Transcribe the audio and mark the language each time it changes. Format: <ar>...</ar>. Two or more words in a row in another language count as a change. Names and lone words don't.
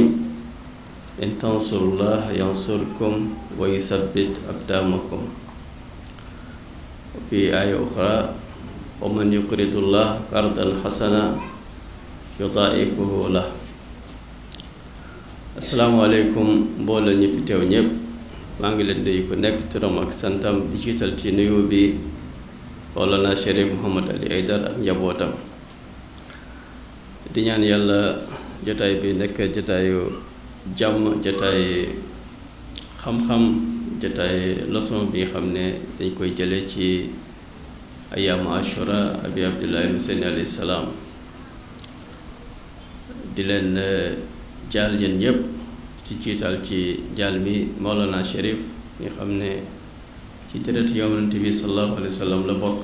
<ar>إن تنصروا الله ينصركم ويثبت أقدامكم. وفي آية أخرى ومن يقرض الله قرضا حسنا يضاعفه له.</ar> <wo>السلام عليكم mbooloo ñi fi teew ñëpp maa ngi leen di ku nekk turam ak santam di jiital ci nuyu bi Mawlana Cherif Mouhamad Ali Aidara ak njabootam di ñaan yàlla jotaay bi nekk jotaayu jàmm jotaay xam-xam jotaay leçon bi xam ne dañ koy jëlee ci</wo> <ar>أيام عاشوراء أبي عبد الله حسين عليه السلام</ar> <wo>di leen jaal yéen ñëpp ci jiital ci jaal mi Mawlana Cherif nga xam ne ci deret yonent bi</wo> <ar>صلى الله عليه وسلم</ar> <wo>la bokk.</wo>